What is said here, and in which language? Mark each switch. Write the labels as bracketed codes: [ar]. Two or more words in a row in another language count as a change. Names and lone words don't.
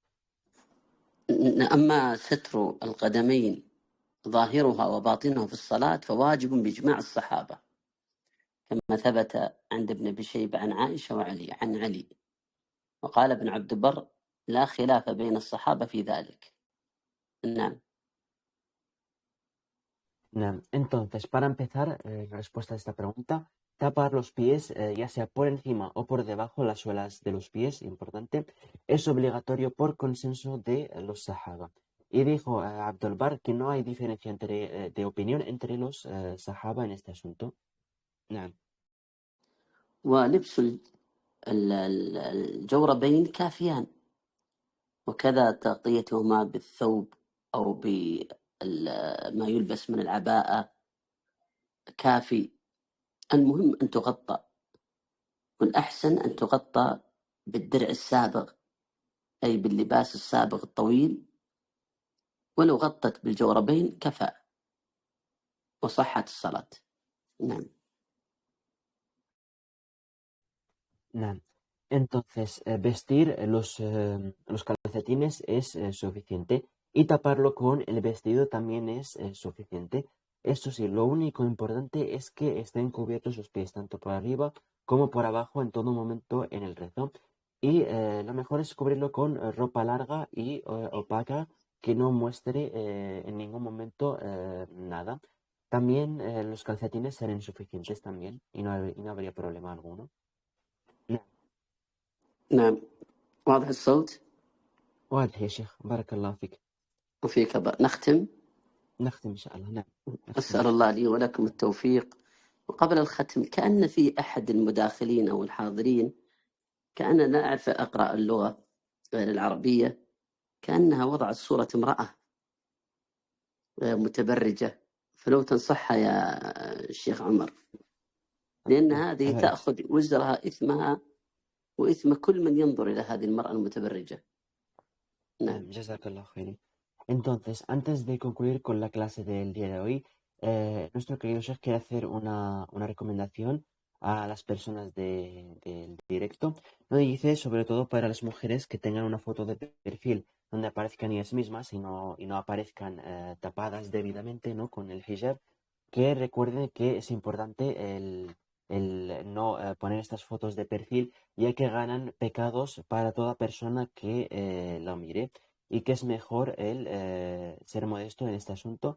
[ar] أما ستر القدمين ظاهرها وباطنها في الصلاة فواجب بإجماع الصحابة، كما ثبت عند ابن أبي شيبة عن عائشة عن علي، وقال ابن عبد البر لا خلاف بين الصحابة في ذلك. نعم. [es] Entonces, para empezar, la respuesta a esta pregunta, tapar los pies, ya sea por encima o por debajo, las suelas de los pies, importante, es obligatorio por consenso de los sahaba. Y dijo Abdul Bar que no hay diferencia de opinión entre los sahaba en este asunto. [ar] نعم. ولبس الجوربين كافيان، وكذا تغطيتهما بالثوب أو بما يلبس من العباءة كافي. المهم أن تغطى، والأحسن أن تغطى بالدرع السابغ، أي باللباس السابغ الطويل، ولو غطت بالجوربين كفى وصحت الصلاة. نعم. نعم. [es] Entonces, vestir los calcetines es suficiente y taparlo con el vestido también es suficiente. Eso sí, lo único importante es que estén cubiertos los pies, tanto por arriba como por abajo en todo momento en el rezo. Y lo mejor es cubrirlo con ropa larga y opaca que no muestre en ningún momento nada. También los calcetines serán suficientes también y no habría problema alguno. [ar] نعم. نعم، واضح الصوت واضح يا شيخ، بارك الله فيك. وفيك. نختم. نختم إن شاء الله. نعم. نختم. أسأل الله لي ولكم التوفيق. وقبل الختم، كأن في أحد المداخلين أو الحاضرين، كأن لا أعرف أقرأ اللغة غير العربية، كأنها وضعت صورة امرأة متبرجة، فلو تنصحها يا الشيخ عمر، لأن هذه تأخذ وزرها، إثمها وإثم كل من ينظر إلى هذه المرأة المتبرجة. نعم. جزاك الله خير. [es] Entonces, antes de concluir con la clase del día de hoy, nuestro querido Sheikh quiere hacer una recomendación a las personas del directo. Nos dice, sobre todo para las mujeres, que tengan una foto de perfil donde aparezcan ellas mismas y no aparezcan tapadas debidamente, ¿no?, con el hijab, que recuerden que es importante el no poner estas fotos de perfil, ya que ganan pecados para toda persona que la mire, y que es mejor el ser modesto en este asunto.